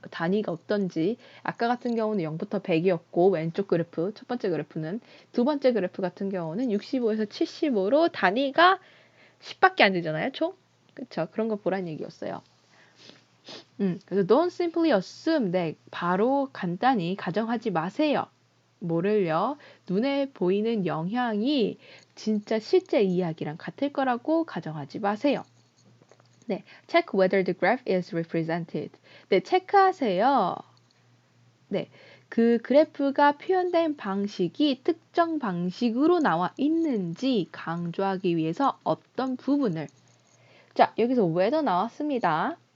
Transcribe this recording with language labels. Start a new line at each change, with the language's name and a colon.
Korean: 단위가 어떤지. 아까 같은 경우는 0부터 100이었고 왼쪽 그래프, 첫 번째 그래프는 두 번째 그래프 같은 경우는 65에서 75로 단위가 10밖에 안 되잖아요, 총. 그쵸? 그런 거 보란 얘기였어요. 그래서
English: don't simply assume,
Korean: 네, 바로 간단히 가정하지 마세요. 뭐를요? 눈에 보이는 영향이 진짜 실제 이야기랑 같을 거라고 가정하지 마세요.
English: 네, check whether the graph is represented.
Korean: 네, 체크하세요. 네, 그 그래프가 표현된 방식이 특정 방식으로 나와 있는지 강조하기 위해서 어떤 부분을 자, 여기서 whether 나왔습니다.